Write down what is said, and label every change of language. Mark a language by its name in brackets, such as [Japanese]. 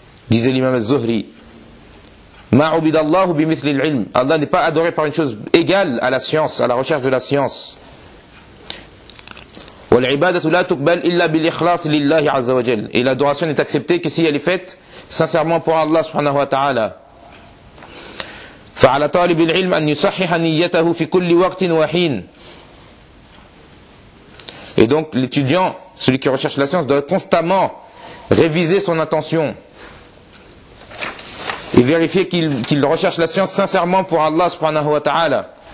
[French] Disait l'imam Zuhri. [Arabic] Ma ubidallahu bimithli al-ilm. [French] Allah n'est pas adoré par une chose égale à la science, à la recherche de la science. [Arabic] Wal-ibadatu la tuqbal illa bil-ikhlas lillahi azza wa jal. [French] Et l'adoration n'est acceptée que si elle est faite sincèrement pour Allah [Arabic] subhanahu wa ta'ala. فعلى طالب العلم أن يصحح نيته في كل وقت وحين. [French] Et donc l'étudiant, celui qui recherche la science, doit constamment réviser son intention et vérifier qu'il recherche la science sincèrement pour Allah [Arabic] subhanahu wa ta'ala.